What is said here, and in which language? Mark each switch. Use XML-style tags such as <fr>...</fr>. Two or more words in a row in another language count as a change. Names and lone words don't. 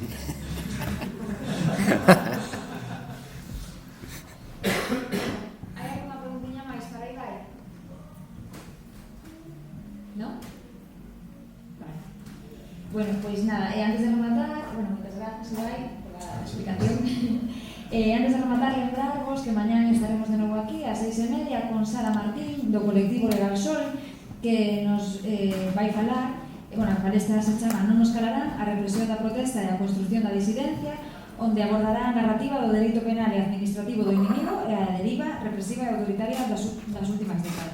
<es>¿Hay alguna preguntilla máis para Ibai? ¿No? Vale. Bueno, pues nada, antes de rematar, muchas gracias Ibai por la explicación.</es> <gl>Antes de rematar, lembrarvos que mañá estaremos de novo aquí ás 6:30 con Sara Martín do colectivo Legal Sol, que nos vai falar, a palestra se chama Non nos calarán, a represión da protesta e a construción da disidencia, onde abordará a narrativa do dereito penal e administrativo do inimigo e a deriva represiva e autoritaria das últimas décadas.</gl>